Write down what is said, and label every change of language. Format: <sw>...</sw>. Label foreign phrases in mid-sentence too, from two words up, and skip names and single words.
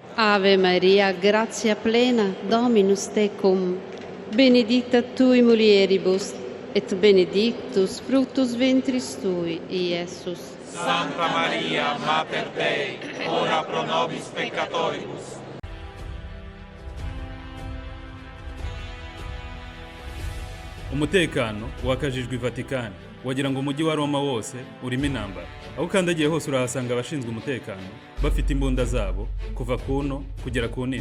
<la>Ave Maria, gratia plena, Dominus tecum, benedicta tui mulieribus, et benedictus fructus ventris tui, Iesus. Santa Maria, Mater Dei, ora pro nobis peccatoribus.</la> <rw>Umutekano wakajijwe i Vatikani, wagira ngo umujyi wa Roma wose urimo intambara. Aho ukandagiye hose urahasanga abashinzwe umutekano bafite imbunda zabo kuva kuno kugera ku nini.</rw>